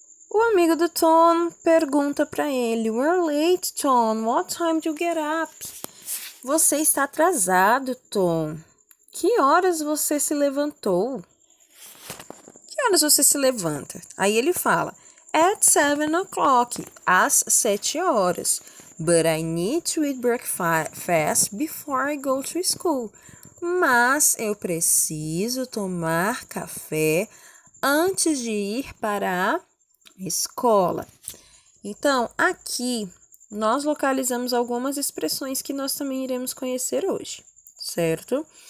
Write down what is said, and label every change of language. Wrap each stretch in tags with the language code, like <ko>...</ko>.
<pt>O amigo do Tom pergunta para ele:</pt> <en>We're late, Tom. What time do you get up?</en> <pt>Você está atrasado, Tom. Que horas você se levantou? Que horas você se levanta? Aí ele fala:</pt> <en>At 7 o'clock,</en> <pt>às 7 horas.</pt> <en>But I need to eat breakfast before I go to school.</en> <pt>Mas eu preciso tomar café antes de ir para a escola. Então, aqui nós localizamos algumas expressões que nós também iremos conhecer hoje, certo?</pt>